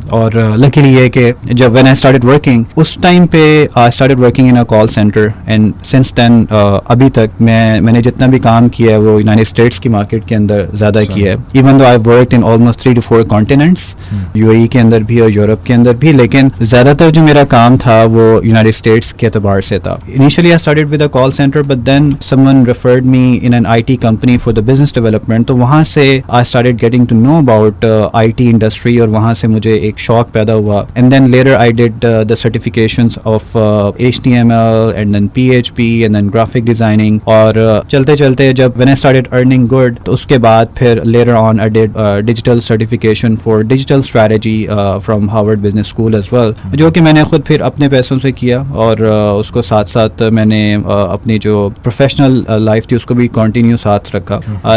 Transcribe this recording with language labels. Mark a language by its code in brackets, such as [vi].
[hi] और लकीली ये कि जब व्हेन आई स्टार्टेड वर्किंग, उस टाइम पे I started working in a call centre and since then अभी तक मैंने जितना भी काम किया है वो यूनाइटेड स्टेट्स की मार्केट के अंदर ज़्यादा किया है। Even though I worked in almost 3 to 4 continents, UAE के अंदर भी और यूरोप के अंदर भी, लेकिन ज़्यादातर जो मेरा काम था वो यूनाइटेड स्टेट्स के एतबार से था। [en] Initially I started with call center, but then someone referred me in an IT company for the business development. [hi] तो वहाँ से I started getting to know about IT industry और वहाँ से मुझे एक शौक पैदा हुआ। [en] And then later I did the certifications of HTML and then PHP and then graphic designing. [hi] और चलते चलते जब when I started earning good तो उसके बाद फिर later on I did digital certification for digital strategy from Harvard Business School as well, जो कि मैंने खुद फिर अपने पैसों से किया और उसको साथ साथ मैंने अपनी जो प्रोफेशनल लाइफ थी उसको भी कंटिन्यू साथ रखा।